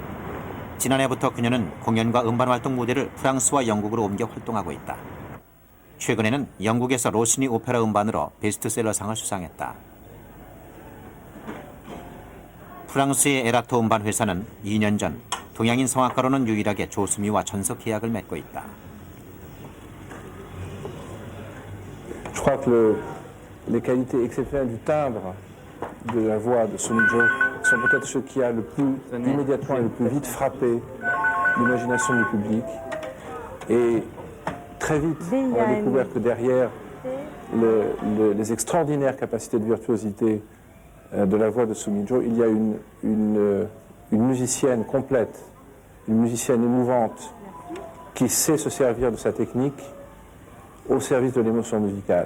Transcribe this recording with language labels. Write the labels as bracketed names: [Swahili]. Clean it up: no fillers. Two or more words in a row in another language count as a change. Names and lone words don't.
[Korean] 지난해부터 그녀는 공연과 음반 활동 무대를 프랑스와 영국으로 옮겨 활동하고 있다. 최근에는 영국에서 로시니 오페라 음반으로 베스트셀러상을 수상했다. 프랑스의 에라토 음반 회사는 2년 전 동양인 성악가로는 유일하게 조수미와 전속 계약을 맺고 있다. [French] Je crois que les qualités exceptionnelles du timbre de la voix de Sumijo sont peut-être ce qui a le plus immédiatement et le plus vite frappé l'imagination du public. Et très vite, on a découvert que derrière les extraordinaires capacités de virtuosité de la voix de Sumijo, il y a une musicienne complète, une musicienne émouvante qui sait se servir de sa technique au service de l'émotion musicale.